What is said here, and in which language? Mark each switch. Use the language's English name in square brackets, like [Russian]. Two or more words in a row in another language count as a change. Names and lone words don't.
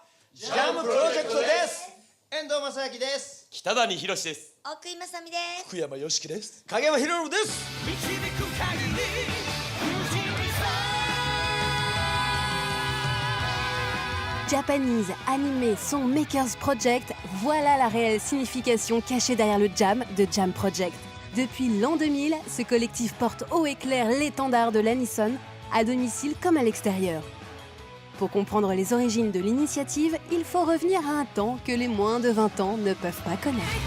[Japanese] ジャムプロジェクトです。遠藤正明です。北谷宏です。奥井正美です。福山よしきです。影山博信です。 [French] Japanese, animé, son Makers Project, voilà la réelle signification cachée derrière le Jam de Jam Project. Depuis l'an 2000, ce collectif porte haut et clair l'étendard de l'anisson, à domicile comme à l'extérieur. Pour comprendre les origines de l'initiative, il faut revenir à un temps que les moins de 20 ans ne peuvent pas connaître.